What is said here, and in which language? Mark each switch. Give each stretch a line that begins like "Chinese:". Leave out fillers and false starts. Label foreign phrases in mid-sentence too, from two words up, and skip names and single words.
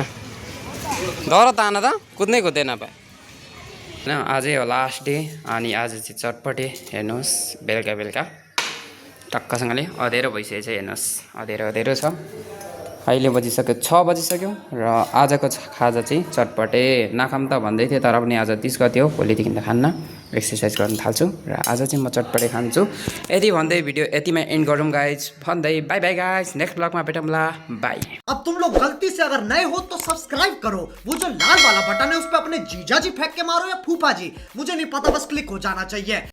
Nepali: डर तान त कुद्नै कुद्दैन पाए होइन आजै हो
English: last day
Nepali: अनि आज चाहिँ चटपटे हेर्नुहोस् बेलुका बेलुका टक्कसँगले अँध्यारो भइसकेको छ हेर्नुहोस् अँध्यारो छ अहिले बजिसक्यो 6 बजिसक्यो र आजको खाजा चाहिँ चटपटे नाखाम त भन्दै थियो तर पनि आज 30 गते हो भोलिदेखि त खान्न एक्सर्साइज गर्न थाल्छु र आज चाहिँ म चटपटे खान्छु यति भन्दै भिडियो यतिमा एन्ड गरौँ गाइज भन्दै
English: bye bye guys
Nepali: नेक्स्ट ब्लगमा भेटौँला बाई
Hindi: अब तुम लोग गलती से अगर नए हो तो सब्सक्राइब करो वो जो लाल वाला बटन है उस पर अपने जीजा जी फेंक के मारो या फूफा जी मुझे नहीं पता बस क्लिक हो जाना चाहिए।